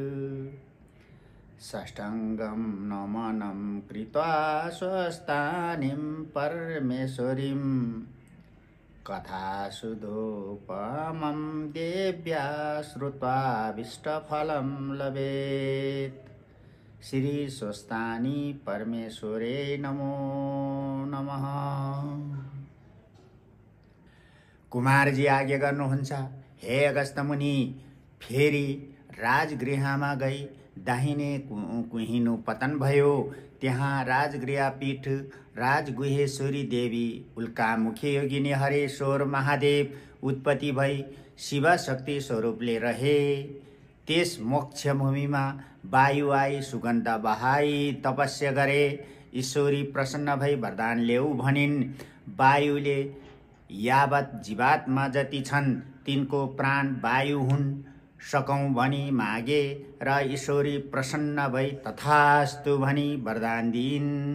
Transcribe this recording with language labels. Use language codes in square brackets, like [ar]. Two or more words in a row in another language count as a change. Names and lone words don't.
[sa] साष्टाङ्गं नमनं कृत्वा स्वस्थानीं परमेश्वरीं कथासुधोपमं देव्या श्रुत्वा भीष्टफलं लभेत्। श्री स्वस्थानी परमेश्वरे नमो नमः। [ne] कुमारजी आज्ञा गर्नुहुन्छ, हे अगस्त मुनि, फेरि राजगृहमा गई दाहिने कुहिनो पतन भयो। त्यहाँ राजगृहपीठ राजगुहेश्वरी देवी उल्कामुखी योगिनी हरेश्वर महादेव उत्पत्ति भई शिवशक्ति स्वरूपले रहे। त्यस मोक्ष भूमिमा वायु आई सुगन्ध बहाई तपस्या गरे। ईश्वरी प्रसन्न भई वरदान ल्याऊ भनिन्। वायुले यावत जीवात्मा जति छन् तिनको प्राण वायु हुन् सकौं भनी मागे र ईश्वरी प्रसन्न भई तथास्तु भनी वरदान दिइन्।